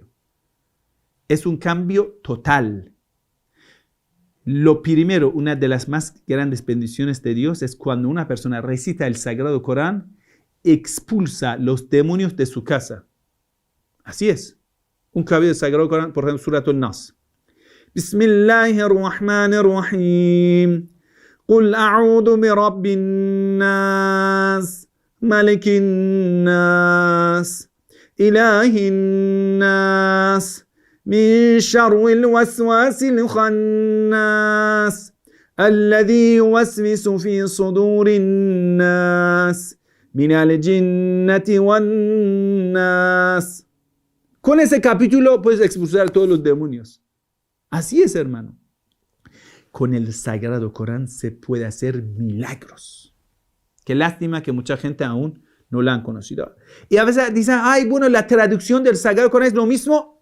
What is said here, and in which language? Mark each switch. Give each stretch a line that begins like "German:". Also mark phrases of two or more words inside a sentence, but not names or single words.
Spanish: Es un cambio total. Lo primero, una de las más grandes bendiciones de Dios es cuando una persona recita el Sagrado Corán, expulsa los demonios de su casa. Así es. Un capítulo del Sagrado Corán, por ejemplo, Surat al-Nas.
Arabic: Bismillahirrahmanirrahim. قل أعوذ برب الناس ملك الناس إله الناس من شر الوسواس الخناس الذي يوسوس في صدور الناس من الجنة والناس.
Spanish: Con ese capítulo puedes expulsar a todos los demonios. Así es, hermano. Con el Sagrado Corán se puede hacer milagros. Qué lástima que mucha gente aún no la han conocido. Y a veces dicen, ay, bueno, la traducción del Sagrado Corán es lo mismo.